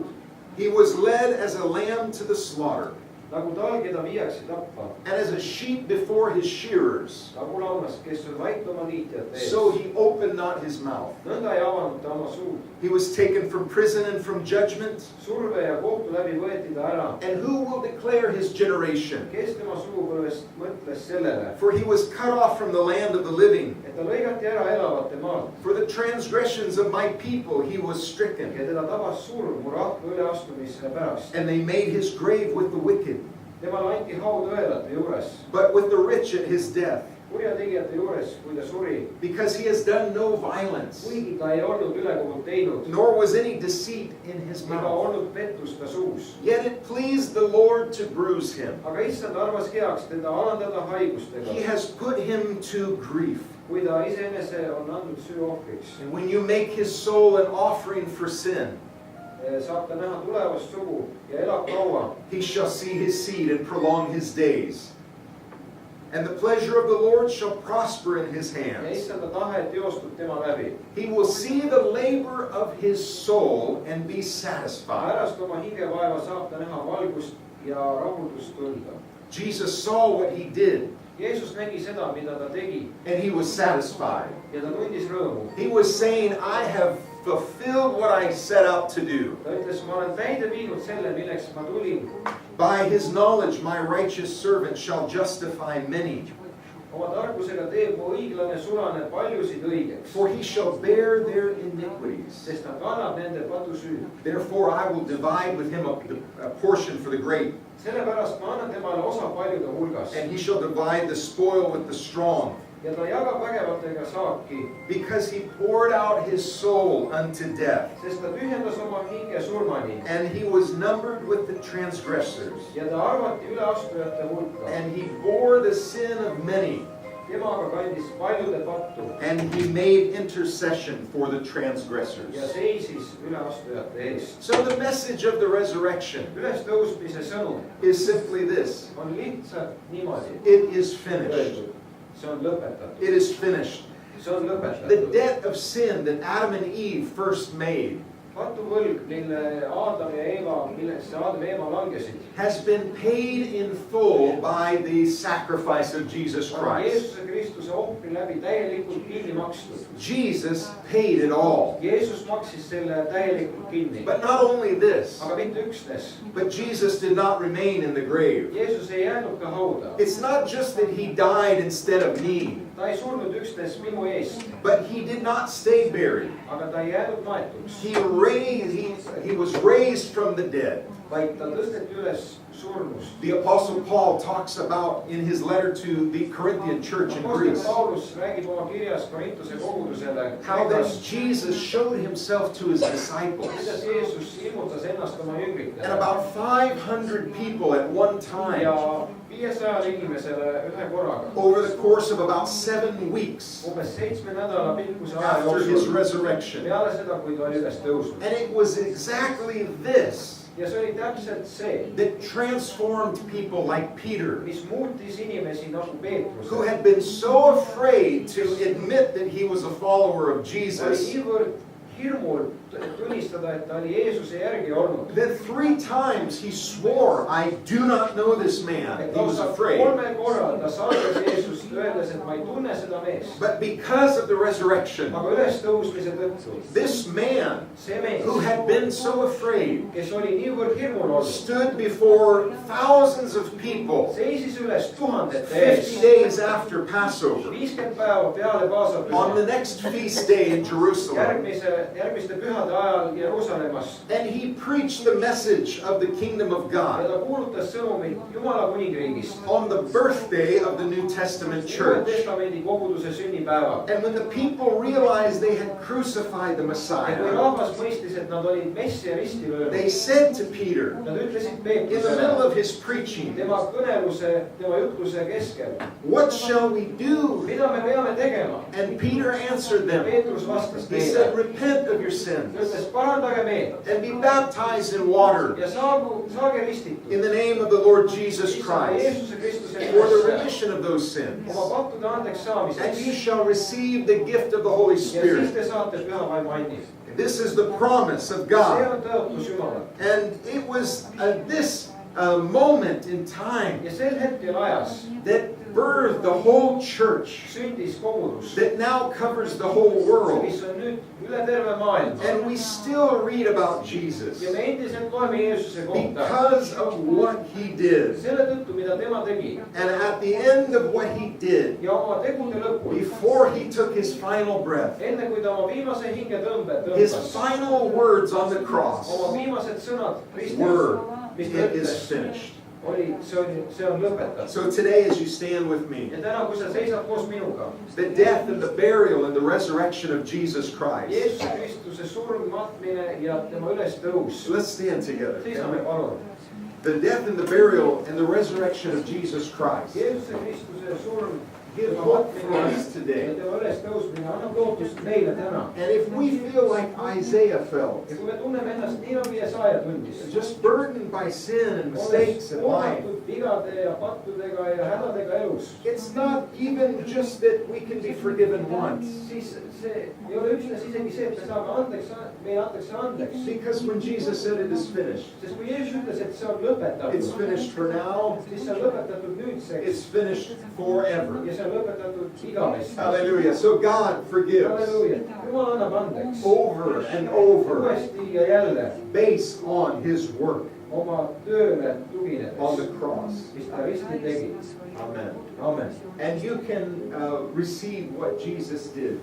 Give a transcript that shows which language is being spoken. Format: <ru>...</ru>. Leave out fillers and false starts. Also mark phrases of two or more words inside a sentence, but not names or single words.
<en>He was led as a lamb to the slaughter,</en> <et>nagu tal, keda viiakse tappa,</et> <en>and as a sheep before his shearers,</en> <et>nagu lammas, kes on vait oma liitjate ees.</et> <en>so he opened not his mouth.</en> <et>nõnda ei avanud ta oma suud.</et> <en>He was taken from prison and from judgment.</en> <et>surve ja kohtu läbi võeti ta ära.</et> <en>And who will declare his generation?</en> <et>kes tema sugupõlvest mõtles sellele,</et> <en>For he was cut off from the land of the living.</en> <et>et ta lõigati ära elavate maalt</et> <en>For the transgressions of my people he was stricken.</en> <et>ja teda tabas surm mu rahva üleastumise pärast.</et> <en>And they made his grave with the wicked,</en> <et>temale anti haud õelate juures,</et> <en>but with the rich at his death,</en> <et>kurjategijate juures, kui ta suri,</et> <en>because he has done no violence,</en> <et>kuigi ta ei olnud ülekohut teinud</et> <en>nor was any deceit in his</en> <et>ega</et> <en>mouth.</en> <et>olnud pettust ta suus.</et> <en>Yet it pleased the Lord to bruise him.</en> <et>aga issand arvas heaks teda alandada haigustega,</et> <en>He has put him to grief.</en> <et>kui ta iseenese on andnud süüohvriks.</et> <en>And when you make his soul an offering for sin,</en> <et>saab ta näha tulevast sugu ja elab kaua.</et> <en>he shall see his seed and prolong his days. And the pleasure of the Lord shall prosper in his</en> <et>ja</et> <en>hands.</en> <et>issanda tahe teostub tema läbi.</et> <en>He will see the labor of his soul and be satisfied.</en> <et>pärast oma hingevaeva saab ta näha valgust ja rahuldust tunda.</et> <en>Jesus saw what he did,</en> <et>Jeesus nägi seda, mida ta tegi</et> <en>and he was satisfied.</en> <et>ja ta tundis rõõmu.</et> <en>He was saying, I have fulfilled what I set out to do.</en> <et>ta ütles, ma olen täide viinud selle, milleks ma tulin.</et> <en>By his knowledge, my righteous servant shall justify many,</en> <et>oma tarkusega teeb mu õiglane sulane paljusid õigeks,</et> <en>for he shall bear their iniquities.</en> <et>sest ta kannab nende patusüüd.</et> <en>Therefore I will divide with him a portion for the great,</en> <et>sellepärast ma annan temale osa paljude hulgast</et> <en>and he shall divide the spoil with the strong,</en> <et>ja ta jagab vägevatega saaki,</et> <en>because he poured out his soul unto death,</en> <et>sest ta tühjendas oma hinge surmani</et> <en>and he was numbered with the transgressors,</en> <et>ja ta arvati üleastujate hulka.</et> <en>and he bore the sin of many,</en> <et>tema aga kandis paljude pattu</et> <en>and he made intercession for the</en> <et>ja</et> <en>transgressors.</en> <et>seisis üleastujate eest.</et> <en>So the message of the resurrection</en> <et>ülestõusmise sõnum</et> <en>is simply this:</en> <et>on lihtsalt niimoodi</et> <en>it is finished.</en> <et>öeldud, see on lõpetatud.</et> <en>It is finished.</en> <et>see on</et> <en>The</en> <et>lõpetatud.</et> <en>debt of sin that Adam and Eve first made</en> <et>patuvõlg, mille Aadam ja Eeva, millesse Aadam ja Eeva langesid,</et> <en>has been paid in full by the sacrifice of Jesus</en> <et>on Christ. Jeesuse Kristuse ohvri läbi täielikult kinni makstud.</et> <en>Jesus paid it all.</en> <et>Jeesus maksis selle täielikult kinni.</et> <en>But not only this,</en> <et>aga mitte üksnes.</et> <en>but Jesus did not remain in the grave.</en> <et>Jeesus ei jäänud ka hauda.</et> <en>It's not just that he died instead of me,</en> <et>ta ei surnud üksnes minu eest,</et> <en>but he did not stay buried.</en> <et>aga ta ei jäänud maetuks,</et> <en>He was raised from the dead.</en> <et>vaid ta tõsteti üles surnust.</et> <en>The Apostle Paul talks about in his letter to the Corinthian church in</en> <et>Apostel Greece Paulus räägib oma kirjas Korintuse kogudusele,</et> <en>how that Jesus showed himself to his disciples.</en> <et>kuidas Jeesus ilmutas ennast oma</et> <en>And</en> <et>jüngritele</et> <en>about 500 people at one time</en> <et>ja 500 inimesele ühe korraga.</et> <en>over the course of about 7 weeks</en> <et>umbes 7 nädala pikkuse aja</et> <en>after his</en> <et>jooksul</et> <en>resurrection.</en> <et>peale seda, kui ta oli üles tõusnud.</et> <en>And it was exactly this</en> <et>ja see oli täpselt see,</et> <en>that transformed people like Peter,</en> <et>mis muutis inimesi nagu</et> <en>who</en> <et>Peetruse,</et> <en>had been so afraid to admit that he was a follower of</en> <et>oli Jesus niivõrd hirmul tunnistada, et ta oli Jeesuse järgi olnud.</et> <en>that 3 times he swore, I do not know this man.</en> <et>et</et> <en>He was</en> <et>lausa</et> <en>afraid.</en> <et>3 korral ta salgas Jeesust, öeldes, et ma ei tunne seda meest.</et> <en>But because of the resurrection,</en> <et>aga ülestõusmise tõttu</et> <en>this man</en> <et>see mees,</et> <en>who had been so afraid</en> <et>kes oli niivõrd hirmul olnud,</et> <en>stood before thousands of people</en> <et>seisis üles tuhandete 50 ees</et> <en>days after Passover</en> <et>50 päeva peale</et> <en>on the</en> <et>paasapüha</et> <en>next feast day in Jerusalem.</en> <et>järgmise järgmiste pühade ajal Jeruusalemmas</et> <en>and he preached the message of the kingdom of</en> <et>ja God ta kuulutas sõnumit Jumala kuningriigist.</et> <en>on the birthday of the New Testament</en> <et>Uue</et> <en>church.</en> <et>Testamendi koguduse sünnipäeval.</et> <en>And when the people realized they had crucified the</en> <et>ja kui</et> <en>Messiah,</en> <et>rahvas mõistis, et nad olid messia risti löönud,</et> <en>they said to Peter,</en> <et>nad ütlesid</et> <en>in the middle</en> <et>Peetrusele</et> <en>of his preaching,</en> <et>tema kõneluse, tema jutluse keskel,</et> <en>"What shall we do?"</en> <et>mida me peame tegema?</et> <en>And Peter answered them.</en> <et>Peetrus vastas</et> <en>He said,</en> <et>neile,</et> <en>"Repent of your</en> <et>ta</et> <en>sins</en> <et>ütles, parandage meelt</et> <en>and be baptized in water</en> <et>ja saage ristitud</et> <en>in the name of the Lord Jesus</en> <et>Issand Christ Jeesuse Kristuse</et> <en>for the</en> <et>nimesse</et> <en>remission of those sins.</en> <et>oma pattude andeks</et> <en>And you</en> <et>saamiseks</et> <en>shall receive the gift of the Holy</en> <et>ja siis</et> <en>Spirit."</en> <et>te saate püha vaimu andis.</et> <en>This is the promise of</en> <et>see God. on tõotus Jumalalt.</et> <en>And it was this moment in time</en> <et>ja sel hetkel ajas</et> <en>that birthed the whole church</en> <et>sündis kogudus,</et> <en>that now covers the whole world.</en> <et>mis on nüüd üle terve maailma.</et> <en>And we still read about Jesus</en> <et>ja me endiselt loeme Jeesuse kohta</et> <en>because of what he did.</en> <et>selle tõttu, mida tema tegi.</et> <en>And at the end of what he did,</en> <et>ja oma tegude lõpul,</et> <en>before he took his final breath,</en> <et>enne kui ta oma viimase hingetõmbe</et> <en>his</en> <et>tõmbas,</et> <en>final words on the cross</en> <et>oma viimased sõnad</et> <en>were,</en> <et>ristis, mis ta</et> <en>"It is</en> <et>ütles,</et> <en>finished."</en> <et>oli, see on lõpetatud.</et> <en>So today, as you stand with me,</en> <et>ja täna, kui sa seisad koos minuga,</et> <en>the death and the burial and the resurrection of Jesus Christ.</en> <et>Jeesuse Kristuse surm, matmine ja tema ülestõus.</et> <en>Let's stand together.</en> <et>seisame palun.</et> <en>The death and the burial and the resurrection of Jesus Christ</en> <et>Jeesuse Kristuse surm,</et> <en>give</en> <et>tema</et> <en>hope for</en> <et>matmine</et> <en>us</en> <et>ja</et> <en>today.</en> <et>tema ülestõusmine annab lootust meile täna.</et> <en>And if we feel like Isaiah felt,</en> <et>ja kui me tunneme ennast nii nagu Jesaja tundis,</et> <en>just burdened by sin and mistakes in life,</en> <et>koormatud vigade ja pattudega ja hädadega elus,</et> <en>it's not even just that we can be forgiven once.</en> <et>siis see ei ole üksnes isegi see, et me saame andeks, meile antakse andeks.</et> <en>Because when Jesus said it is finished,</en> <et>sest kui Jeesus ütles, et see on lõpetatud,</et> <en>it's finished for now,</en> <et>siis see on lõpetatud nüüdseks</et> <en>it's finished forever.</en> <et>ja see on lõpetatud igavesti.</et> <en>Hallelujah. So God forgives</en> <et>halleluuja, Jumal annab andeks</et> <en>over and over</en> <et>uuesti ja jälle</et> <en>based on his work</en> <et>oma tööle</et> <en>on</en> <et>tuginedes,</et> <en>the cross.</en> <et>mis ta risti tegi.</et> <en>Amen.</en> <et>Amen.</et> <en>And you can receive what Jesus did.</en>